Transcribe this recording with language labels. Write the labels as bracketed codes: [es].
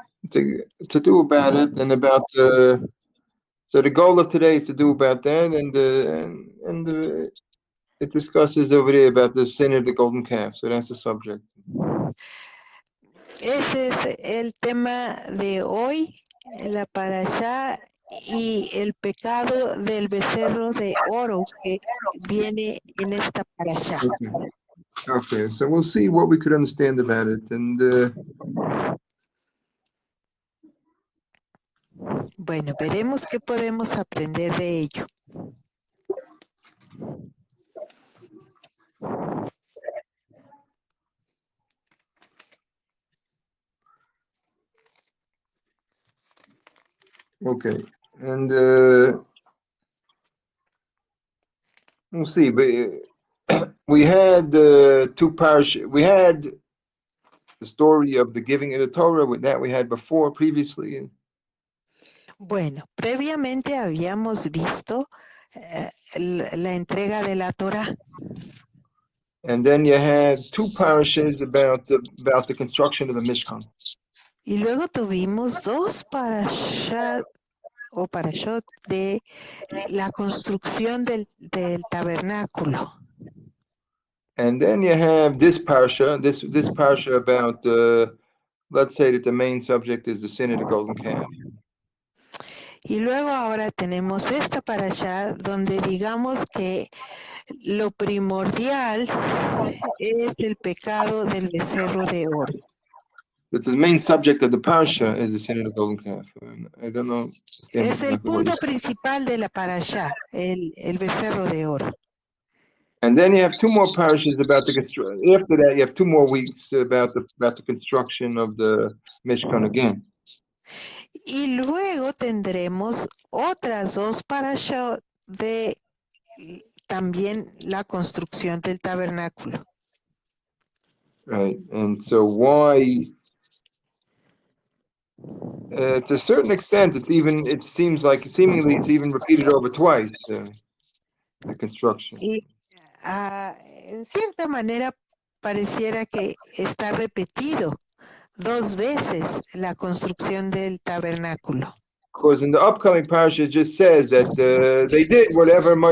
[en] To do about it, and about so the goal of today is to do about that, and it discusses over there about the sin of the golden calf. So that's the subject. [es] Ese es el tema de hoy, la parashá y el pecado del becerro de oro que viene en esta parashá. [en] Okay, so we'll see what we could understand about it, and [es] bueno, veremos qué podemos aprender de ello. [en] okay, and we'll see. But we had two parashas. We had the story of the giving of the Torah with that we had before previously. [es] Bueno, previamente habíamos visto la entrega de la Torah. [en] And then you had two parashas about the construction of the Mishkan. [es] Y luego tuvimos dos parashot de la construcción del tabernáculo. [en] And then you have this parasha about let's say that the main subject is the sin of the golden calf. [es] Y luego ahora tenemos esta parashá donde digamos que lo primordial es el pecado del becerro de oro. [en] But the main subject of the parasha is the sin of the golden calf. I don't know. [es] Es el punto principal de la parashá, el becerro de oro. [en] And then you have two more parashas about the construction. After that, you have 2 more weeks about the construction of the Mishkan again. [es] Y luego tendremos otras dos parashot de también la construcción del tabernáculo. [en] Right, and so why? To a certain extent, it seemingly it's even repeated over twice. The construction. [es] Y en cierta manera pareciera que está repetido 2 veces la construcción del tabernáculo. [en] Because in the upcoming parasha it just says that they did whatever.